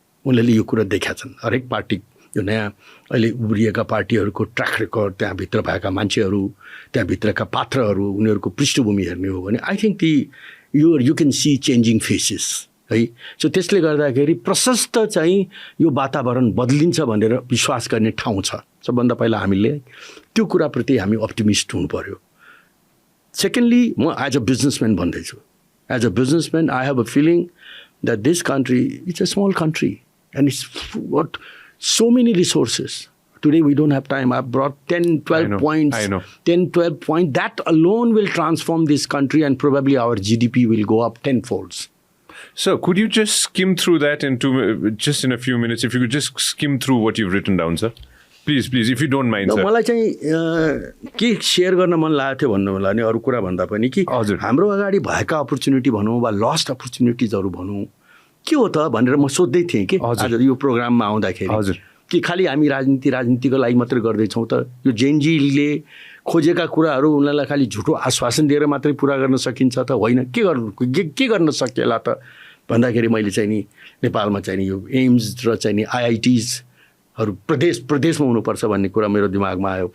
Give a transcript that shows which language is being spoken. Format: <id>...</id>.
<ne>उनीहरूले यो कुरा देखाएका छन्. हरेक पार्टी, यो नयाँ अहिले उब्रिएका पार्टीहरूको ट्र्याक रेकर्ड, त्यहाँभित्र भएका मान्छेहरू, त्यहाँभित्रका पात्रहरू, उनीहरूको पृष्ठभूमि हेर्ने हो भने</ne> <en>I think you can see changing faces</en> <ne>है. सो त्यसले गर्दाखेरि प्रशस्त चाहिँ यो वातावरण बदलिन्छ भनेर विश्वास गर्ने ठाउँ छ. सबभन्दा पहिला हामीले त्यो कुराप्रति हामी अप्टिमिस्ट हुनु पर्यो. सेकेन्डली, म</ne> <en>as a businessman</en> <ne>भन्दैछु.</ne> <en>As a businessman, I have a feeling that this country, it's a small country and it's got so many resources. Today we don't have time. I've brought 10, 12 points. I know. 10, 12 points. That alone will transform this country and probably our GDP will go up tenfolds. So could you just skim through that just in a few minutes? If you could just skim through what you've written down, sir. Please, if you don't mind, sir.</en> <ne>मलाई चाहिँ के share गर्न मन लागेको थियो भन्नु होला नि, अरू कुरा भन्दा पनि कि हाम्रो अगाडि भएका अपर्च्युनिटी भनौँ वा लस्ट अपर्च्युनिटिजहरू भनौँ के हो त भनेर म सोध्दै थिएँ कि आज यो प्रोग्राममा आउँदाखेरि कि खालि हामी राजनीतिको लागि मात्रै गर्दैछौँ त, यो जेनजीले खोजेका कुराहरू उनीहरूलाई खालि झुटो आश्वासन दिएर मात्रै पुरा गर्न सकिन्छ त होइन, के गर्न सकिएला त भन्दाखेरि मैले चाहिँ नि नेपालमा चाहिँ नि यो एम्स र चाहिँ नि आइआइटिजहरू प्रदेशमा हुनुपर्छ भन्ने कुरा मेरो दिमागमा आयो.</ne>